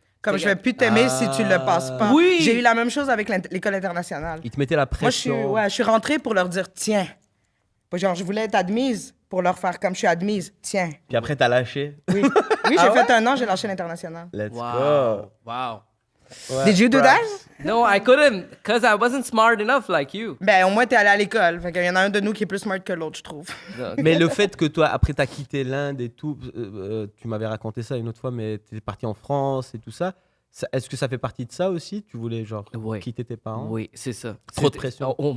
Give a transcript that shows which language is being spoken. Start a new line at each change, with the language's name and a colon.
French: Comme je vais plus t'aimer si tu le passes pas. Oui. J'ai eu la même chose avec l'école internationale. Ils te mettaient la Moi, je suis rentrée pour leur dire tiens. Puis genre, je voulais être admise pour leur faire comme je suis admise. Tiens. Puis après, t'as lâché. Oui, oui j'ai fait un an, j'ai lâché l'international.
English: Let's Wow. go. Wow.
French: Ouais,
English: Did you do props. that? No, I couldn't, because I wasn't smart enough like you.
French: Ben, au moins, t'es allé à l'école. Fait qu'il y en a un de nous qui est plus smart que l'autre, je trouve. Mais le fait que toi, après, t'as quitté l'Inde et tout, tu m'avais raconté ça une autre fois, mais t'es parti en France et tout ça. Est-ce que ça fait partie de ça aussi? Tu voulais, genre, Ouais. quitter tes parents? Oui, c'est ça. Trop de C'était- pression.